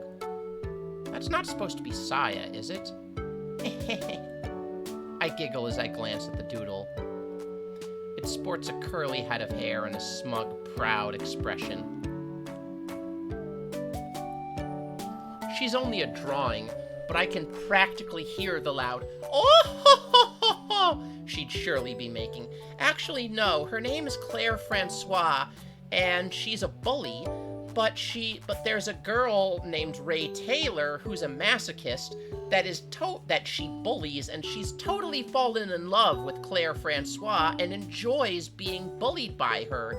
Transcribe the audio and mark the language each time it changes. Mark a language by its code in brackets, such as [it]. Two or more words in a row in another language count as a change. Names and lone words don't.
[en] That's not supposed to be Saya, is it? I giggle as I glance at the doodle. It sports a curly head of hair and a smug, proud expression. She's only a drawing, but I can practically hear the loud "oh ho ho ho ho" she'd surely be making. Actually, no, her name is Claire Francois, and she's a bully, but there's a girl named Ray Taylor who's a masochist that she bullies, and she's totally fallen in love with Claire Francois and enjoys being bullied by her.